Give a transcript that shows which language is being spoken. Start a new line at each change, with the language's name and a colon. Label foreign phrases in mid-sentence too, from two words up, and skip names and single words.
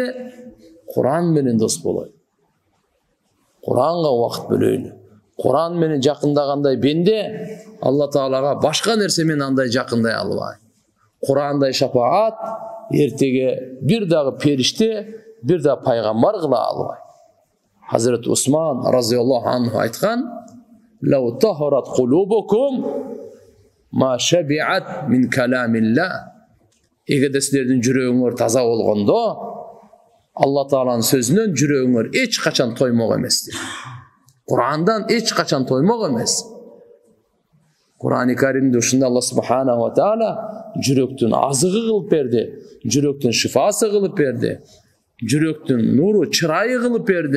Kyrgyz: Куран менен дос болойлу. Куранга убакыт бөлөйлү. Куран менен жакындагандай бенде Алла Таалага башка нерсе менен андай жакындай албайт. Курандай шафаат эртеге бир дагы периште, бир дагы пайгамбар кыла албайт.
Arabic: Hazret Osman رضي الله عنه aytkan: "لو طهرت قلوبكم ما شبعت من كلام الله."
Kyrgyz: Эгерде силердин жүрөгүңөр таза болгондо, Алла Тааланын сөзүнөн жүрөгүңөр эч качан тоймок эместир. Курандан эч качан тоймок эмес. Куран-ы Каримде ушунда Алла
Arabic: سبحانه و تعالى
Kyrgyz: жүрөктүн азыгы кылып берди, жүрөктүн шифасы кылып берди, жүрөктүн нуру, чырайы кылып берди.